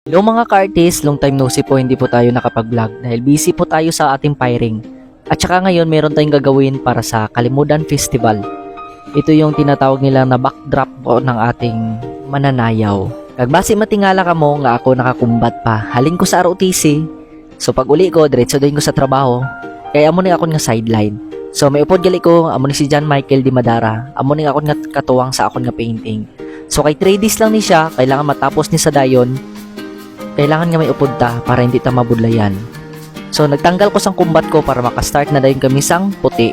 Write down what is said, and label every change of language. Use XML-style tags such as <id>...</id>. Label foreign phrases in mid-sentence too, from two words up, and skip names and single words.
<tl>Hello mga ka-artist,</tl> <en>long time no see</en> <tl>po hindi po tayo nakapag-vlog dahil busy po tayo sa ating firing. At saka ngayon meron tayong gagawin para sa Kalimudan Festival. Ito yung tinatawag nila na backdrop po ng ating mananayaw.</tl> <hil>Kagbase matingala ka mo nga ako nakakumbat pa. Halin ko sa ROTC. So pag uli ko, diretso din ko sa trabaho. Kaya amo ni ako nga sideline. So may upod gali ko, amo ni si John Michael Di Madara. Amo ni ako nga katuwang sa akon nga painting. So kay 3 days lang ni siya, kailangan matapos ni sa dayon. Kailangan nga may upod ta para hindi ta mabudlayan. So nagtanggal ko sang kumbat ko para makastart na dayon kami sang puti.</hil>